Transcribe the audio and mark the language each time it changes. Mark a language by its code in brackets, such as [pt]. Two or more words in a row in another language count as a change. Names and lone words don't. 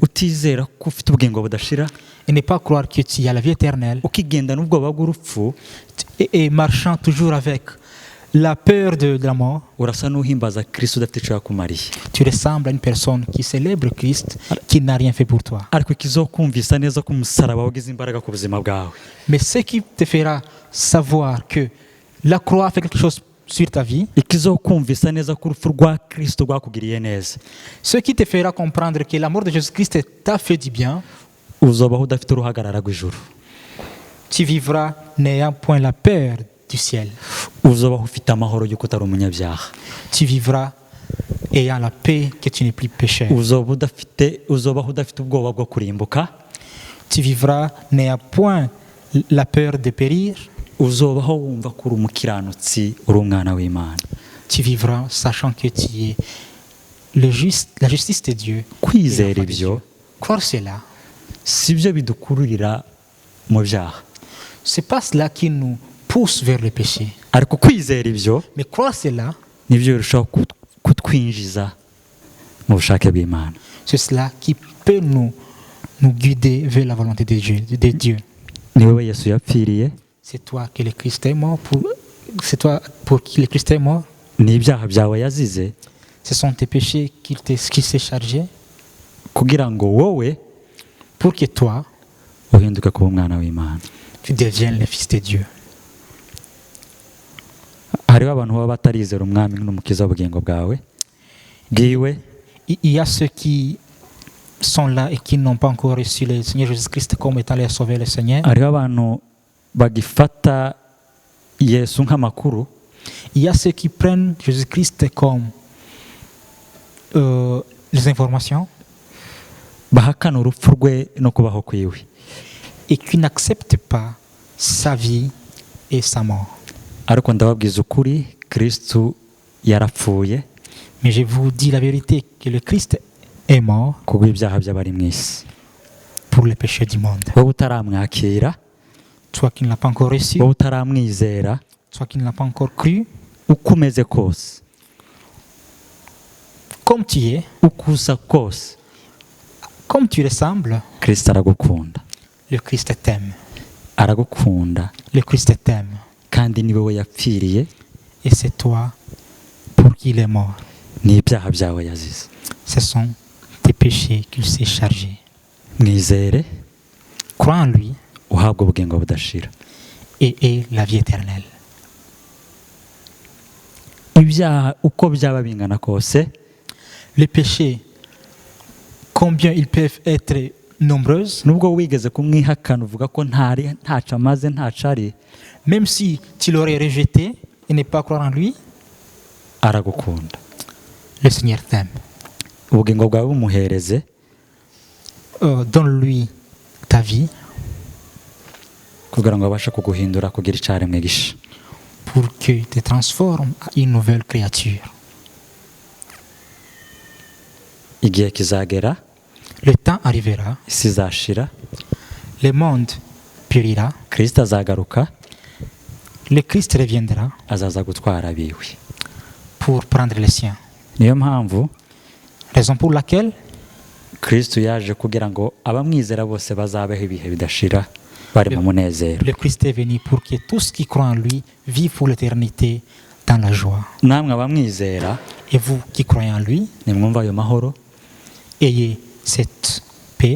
[rn] utizera ko ufite ubugingo budashira, [fr] et ne pas croire que tu as la vie éternelle [rn] ukigenda n'ubwoba bw'urupfu, [fr] et marchant toujours avec la peur de la mort, [rn] urasa n'uhimbaza Kristo udafite icyo yakumariye. [fr] tu ressembles à une personne qui célèbre Christ qui n'a rien fait pour toi. [rn] Ariko ikizokumvisa neza ko umusaraba wagize imbaraga ku buzima bwawe, [fr] Mais ce qui te fera savoir que la croix fait quelque chose sur ta vie, [rn] ikizokumvisa neza ko urupfu rwa Kristo rwakugiriye neza, [fr] ce qui te fera comprendre que la mort de Jésus-Christ t'a fait du bien, [rn] uzobaho udafite uruhagarara rw'ijuru, [fr] tu vivras n'ayant point la peur du ciel. [rn] uzobaho ufite amahoro y'uko utari umunyabyaha, [fr] Tu vivras ayant la paix que tu n'es plus pécheur. [rn] uzobaho udafite ubwoba bwo kurimbuka, [fr] Tu vivras n'ayant point la peur de périr. [rn] uzobaho wumva ko uri umukiranutsi, uri umwana w'Imana. [fr] Tu vivras sachant que tu es la justice de Dieu. [rn] Kwizera [fr] Et l'enfant de [rn] ibyo [fr] Dieu. Croire cela, [rn] si byo bidukururira mu byaha, [fr] c'est pas cela qui nous pousse vers le péché. [rn] ariko kwizera ibyo [fr] Mais croire cela, [rn] nibyo birushaho kutwinjiza mu bushake bw'Imana. [fr] c'est cela qui peut nous guider vers la volonté de Dieu. [rn] Ni wowe Yesu yapfiriye, [fr] C'est toi que le Christ est mort c'est toi pour qui le Christ est mort. [rn] ni ibyaha byawe yazize, [fr] Ce sont tes péchés qu'il s'est chargé [rn] kugira ngo wowe [fr] pour que toi, [rn] uhinduke kuba umwana w'Imana. [fr] tu deviennes le Fils de Dieu. [rn] Hariho abantu baba batarizera umwami n'umukiza w'ubugingo bwiwe. [fr] Il y a ceux qui sont là et qui n'ont pas encore reçu le Seigneur Jésus-Christ comme étant leur sauveur, le Seigneur. [rn] Hariho abantu bagifata Yesu nk'amakuru, [fr] Il y a ceux qui prennent Jésus-Christ comme les informations [rn] bahakana urupfu rwe no kubaho kwiwe. [fr] et qui n'acceptent pas sa vie et sa mort. [rn] Ariko ndababwiza ukuri, Kristo yarapfuye [fr] Mais je vous dis la vérité que le Christ est mort [rn] kubw'ibyaha by'abari mu isi. [fr] pour les péchés du monde. [rn] Wowe utaramwakira, [fr] Toi qui ne l'as pas encore reçu, [rn] wowe utaramwizera, [fr] toi qui ne l'as pas encore cru, [rn] uko umeze kose, [fr] comme tu es, [rn] uko usa kose, [fr] comme tu ressembles, [rn] Kristo aragukunda. [fr] le Christ t'aime. [rn] Aragukunda [fr] Le Christ t'aime. [rn] kandi ni wowe yapfiriye, [fr] Et c'est toi pour qui il est mort. [rn] ni ibyaha byawe yazize. [fr] Ce sont tes péchés qu'il s'est chargé. [rn] Mwizere [fr] Crois en lui [rn] uhabwe ubugingo budashira. [fr] et aie la vie éternelle. [rn] Ibyaha uko byaba bingana kose, [fr] Les péchés, combien ils peuvent être nombreux, [rn] nubwo wigeze kumwihakana uvuga ko ntaco amaze ntaco ari, [fr] même si tu l'aurais rejeté et ne pas croire en lui, [rn] aragukunda. [fr] le Seigneur t'aime. [rn] Ubugingo bwawe bumuhereze, [fr] Donne-lui ta vie [rn] kugira ngo abashe kuguhindura kugira icyaremwe gisha, [fr] pour que te transformes à une nouvelle créature. [rn] igihe kizagera, [fr] Le temps arrivera, [rn] isi izashira, [fr] le monde périra, [rn] Kristo azagaruka, [fr] le Christ reviendra [rn] azaza gutwara abiwe. [fr] pour prendre les siens. [rn] Niyo mpamvu [fr] Raison pour laquelle [rn] Kristo yaje kugira ngo abamwizera bose bazabeho ibihe bidashira bari mu munezero. [fr] le Christ est venu pour que tous qui croient en lui vivent pour l'éternité dans la joie. [rn] Namwe abamwizera, [fr] Et vous qui croyez en lui, [rn] nimwumva ayo mahoro, [fr] ayez cette paix,